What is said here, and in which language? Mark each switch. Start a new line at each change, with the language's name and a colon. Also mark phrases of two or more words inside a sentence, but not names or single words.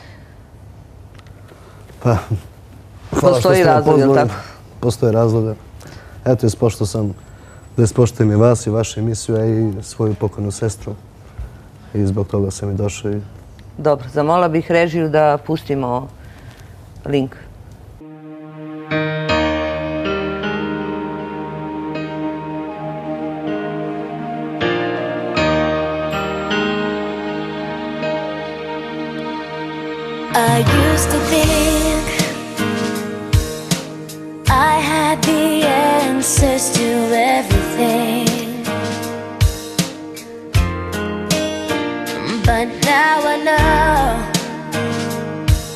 Serbian: Pa, postoji razlog, je li tako? Postoje razloga. Eto, ispošto sam da ispoštujem i vas i vašu emisiju, a i svoju pokojnu sestru. I zbog toga sam i došao i... Dobro, zamola bih režiju da pustimo link.
English: I used to think I had the answers to everything, but now I know